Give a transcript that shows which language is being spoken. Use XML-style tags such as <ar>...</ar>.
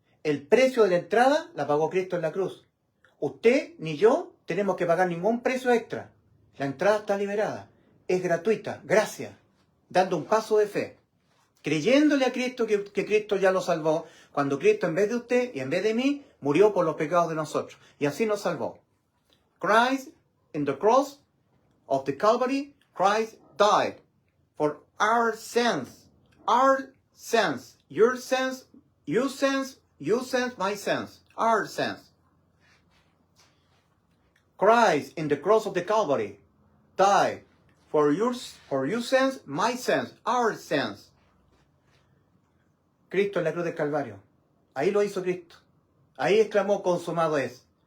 <es>El precio de la entrada la pagó Cristo en la cruz. Usted ni yo tenemos que pagar ningún precio extra. La entrada está liberada. Es gratuita. Gracias. Dando un paso de fe. Creyéndole a Cristo que Cristo ya lo salvó. Cuando Cristo en vez de usted y en vez de mí murió por los pecados de nosotros. Y así nos salvó.</es> <en>Christ in the cross of the Calvary, Christ died for our sins. Our sins. Your sins. Your sins. You sins. My sins. Our sins. Christ in the cross of the Calvary died for your sins, my sins, our sins.</en> <es>Cristo en la cruz del Calvario. Ahí lo hizo Cristo. Ahí exclamó, consumado es.</es>